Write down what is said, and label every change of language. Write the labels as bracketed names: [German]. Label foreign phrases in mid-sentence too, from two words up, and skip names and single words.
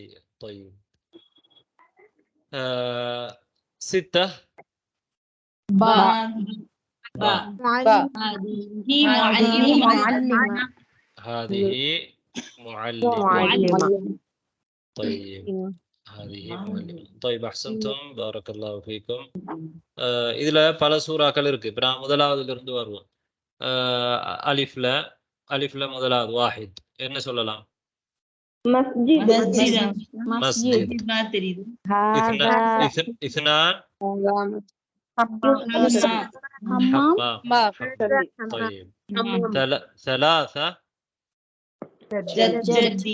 [Arabic] طيب 6 باء. هذه معلمة. طيب هذه معلمة. طيب أحسنتم. بارك الله فيكم. [Tamil] இதுல பல சூறாக்கள் இருக்கு. இப்ப நான் முதலாவதுல இருந்து வருவோம். அலிஃப்ல முதலாவது வாஹித் என்ன சொல்லலாம்? [Arabic] مسجد. ما تريد. 2 حمام. طيب 3 جدي.